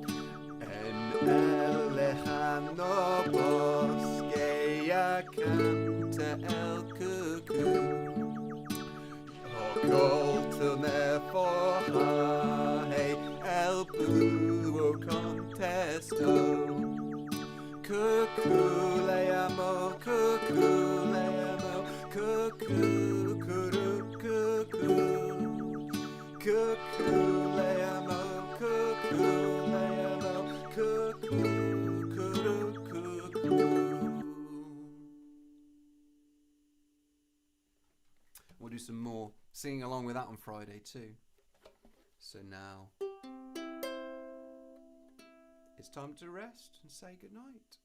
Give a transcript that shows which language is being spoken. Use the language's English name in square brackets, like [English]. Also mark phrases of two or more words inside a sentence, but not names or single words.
[Spanish] En el lejano bosque ya canta el cuckoo. Oculto forjai el búho contestó. Cuckoo le amo, cuckoo le amo, cuckoo, cuckoo, cuckoo. Cuckoo le amo, cuckoo le amo, cuckoo, cuckoo, cuckoo. [English] We'll do some more singing along with that on Friday too. So now it's time to rest and say goodnight.